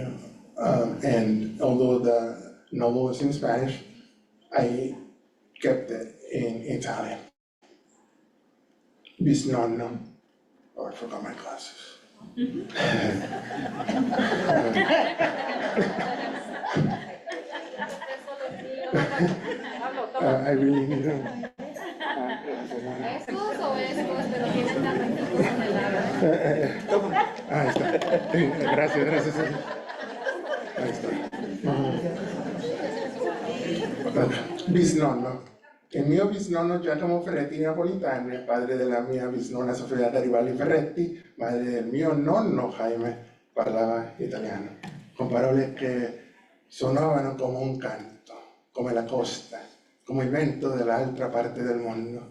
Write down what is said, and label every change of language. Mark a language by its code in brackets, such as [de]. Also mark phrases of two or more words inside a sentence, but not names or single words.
[en] And although the novel is in Spanish, I kept it in Italian. Bis nonno. Oh, I forgot my glasses. I really need them. [es] Ahí está. Gracias, gracias. Ahí está. [it] Bisnonno. Il mio bisnonno Giacomo Ferretti Napolitani, padre della mia bisnonna Sofia Garibaldi Ferretti, madre del mio nonno Jaime, parlava italiano, con parole che suonavano come un canto, come la costa, come il vento dall'altra parte del mondo.